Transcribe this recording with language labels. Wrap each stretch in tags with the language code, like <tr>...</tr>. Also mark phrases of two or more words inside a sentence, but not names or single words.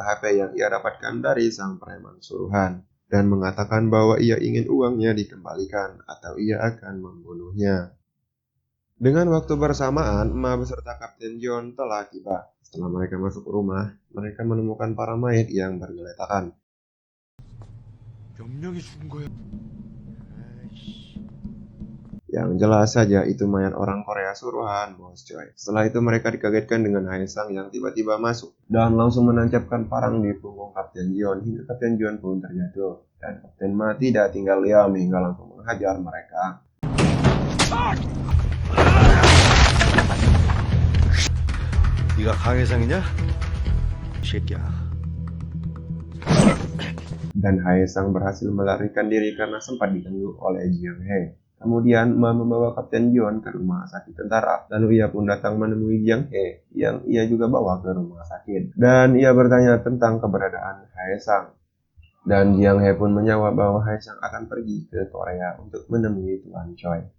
<id>HP yang ia dapatkan dari sang preman suruhan dan mengatakan bahwa ia ingin uangnya dikembalikan atau ia akan membunuhnya. Dengan waktu bersamaan, Ma beserta Kapten Jeon telah tiba. Setelah mereka masuk rumah, mereka menemukan para mayat yang bergeletakan.</id> <ko>몇 명이 죽은 거야?</ko> <id>Yang jelas saja itu mayat orang Korea suruhan bos Choi. Setelah itu mereka dikagetkan dengan Hae-sang yang tiba-tiba masuk dan langsung menancapkan parang di punggung Kapten Jeon hingga Kapten Jeon pun terjatuh. Dan Kapten Ma tidak tinggal diam hingga langsung menghajar mereka.</id> <ko>네가 강혜상이냐? 이 새끼야.</ko> <id>Dan Hae-sang berhasil melarikan diri karena sempat diganggu oleh Jiang He. Kemudian Ma membawa Kapten Jeon ke rumah sakit tentara. Lalu ia pun datang menemui Jiang He yang ia juga bawa ke rumah sakit. Dan ia bertanya tentang keberadaan Hae-sang. Dan Jiang He pun menjawab bahwa Hae-sang akan pergi ke Korea untuk menemui Tuan Choi.</id>